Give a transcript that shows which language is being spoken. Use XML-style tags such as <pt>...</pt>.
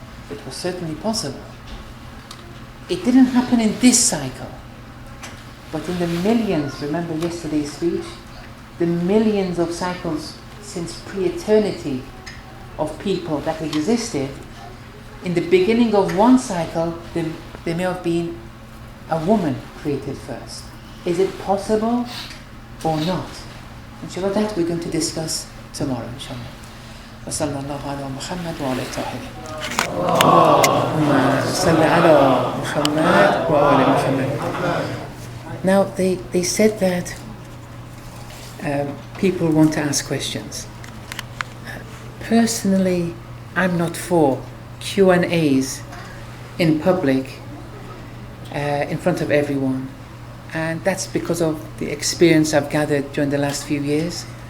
<en>It was certainly possible. It didn't happen in this cycle, but in the millions, remember yesterday's speech, the millions of cycles since pre-eternity of people that existed, in the beginning of one cycle, there may have been a woman created first. Is it possible or not? Inshallah, that we're going to discuss tomorrow, inshallah.</en> <ar>وصلى الله على محمد وعلى طاهرين. اللهم صل على محمد وعلى محمد.</ar> <en>Now they said that people want to ask questions. Personally, I'm not for Q&As in public in front of everyone, and that's because of the experience I've gathered during the last few years.</en>